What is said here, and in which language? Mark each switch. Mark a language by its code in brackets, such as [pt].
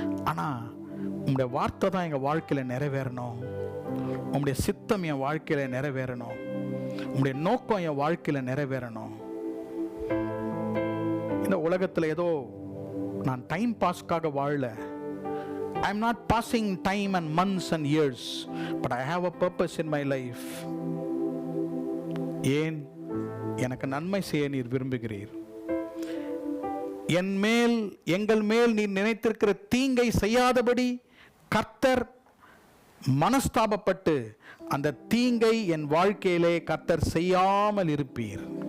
[ta] ஆனா உங்களுடைய வார்த்தை தான் எங்க வாழ்க்கையில நிறைவேறணும். உங்களுடைய சித்தம் என் வாழ்க்கையில நிறைவேறணும். உங்களுடைய நோக்கம் என் வாழ்க்கையில நிறைவேறணும். இந்த உலகத்துல ஏதோ நான் time பாஸ்க்காக வாழல. [en] I am not passing time and months and years, but I have a purpose in my life. [ta] ஏன் எனக்கு நன்மை செய்ய நீர் விரும்புகிறீர். எங்கள் மேல் நீ நினைத்திருக்கிற தீங்கை செய்யாதபடி கர்த்தர் மனஸ்தாபப்பட்டு அந்த தீங்கை என் வாழ்க்கையிலே கர்த்தர் செய்யாமல் இருப்பீர்.